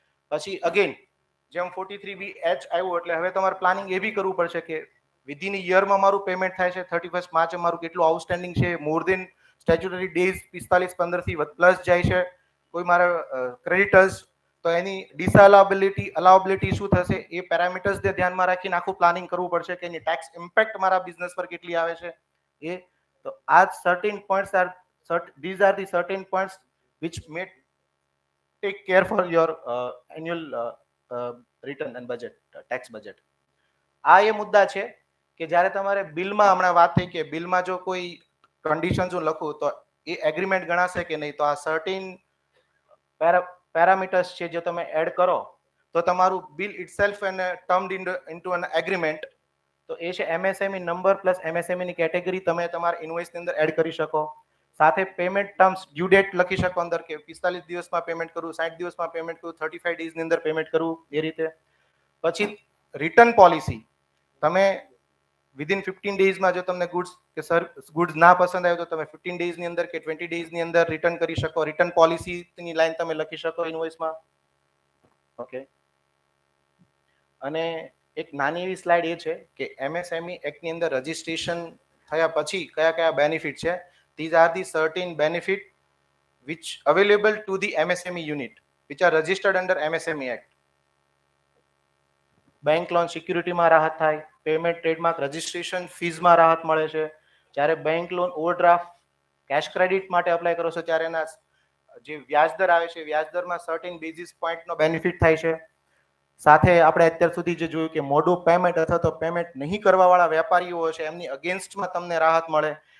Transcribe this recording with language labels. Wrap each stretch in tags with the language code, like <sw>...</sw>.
<gu>પછી અગેન જેમ 43B(H) આવ્યું એટલે હવે તમારે પ્લાનિંગ એ બી કરવું પડશે કે વિધિન યરમાં મારું પેમેન્ટ થાય છે 31 માર્ચ મારું કેટલું આઉટસ્ટેન્ડિંગ છે, મોર દેન સ્ટેચ્યુટરી ડેઝ 45-15 થી પ્લસ જાય છે કોઈ મારા ક્રેડિટર્સ, તો એની અલાઉબિલિટી શું થશે એ પેરામીટર્સ ધ્યાનમાં રાખીને આખું પ્લાનિંગ કરવું પડશે કે એની ટેક્સ ઇમ્પેક્ટ મારા બિઝનેસ પર કેટલી આવે છે એ. તો આ certain points R</gu> <en>these are the certain points which may take care for your annual return and budget, tax budget.</en> <gu>આ એ મુદ્દા છે કે જ્યારે તમારે બિલમાં હમણાં વાત થઈ કે બિલમાં જો કોઈ કન્ડિશન્સ હું લખું તો એ એગ્રીમેન્ટ ગણાશે કે નહીં, તો આ સર્ટેન પેરામીટર્સ છે જે તમે એડ કરો તો તમારું બિલ ઇટસેલ્ફ એને ટર્મ્ડ ઇન્ટુ એન એગ્રીમેન્ટ, તો એ છે MSME નંબર પ્લસ MSME ની કેટેગરી તમે તમારા ઇન્વોઇસની અંદર એડ કરી શકો. સાથે પેમેન્ટ ટર્મ્સ ડ્યુ ડેટ લખી શકો અંદર કે 45 દિવસમાં પેમેન્ટ કરવું, 60 દિવસમાં પેમેન્ટ કરવું, 35 ડેઝની અંદર પેમેન્ટ કરવું એ રીતે. પછી રિટર્ન પોલિસી તમે વિધિન 15 ડેઝમાં જો તમને ગુડ્સ ના પસંદ આવ્યો તો તમે 15 ડેઝની અંદર કે 20 ડેઝની અંદર રિટર્ન કરી શકો. રિટર્ન પોલિસીની લાઈન તમે લખી શકો ઇન્વોઇસમાં. ઓકે. અને એક નાની એવી સ્લાઇડ એ છે કે MSME એક્ટની અંદર રજિસ્ટ્રેશન થયા પછી કયા કયા બેનિફિટ છે.</gu> <en>These are the certain benefit which available to the MSME unit which are registered under MSME Act.</en> <gu>Bank loan સિક્યુરિટીમાં રાહત થાય, પેમેન્ટ ટ્રેડમાર્ક રજિસ્ટ્રેશન ફીઝમાં રાહત મળે છે. જ્યારે bank loan overdraft cache credit માટે અપ્લાય કરો છો ત્યારે એના જે વ્યાજદર આવે છે વ્યાજદરમાં સર્ટેન બેઝિસ પોઈન્ટનો બેનિફિટ થાય છે. સાથે આપણે અત્યાર સુધી જે જોયું કે મોડું પેમેન્ટ અથવા તો પેમેન્ટ નહીં કરવાવાળા વેપારીઓ છે એમની અગેન્સ્ટમાં તમને રાહત મળે.</gu>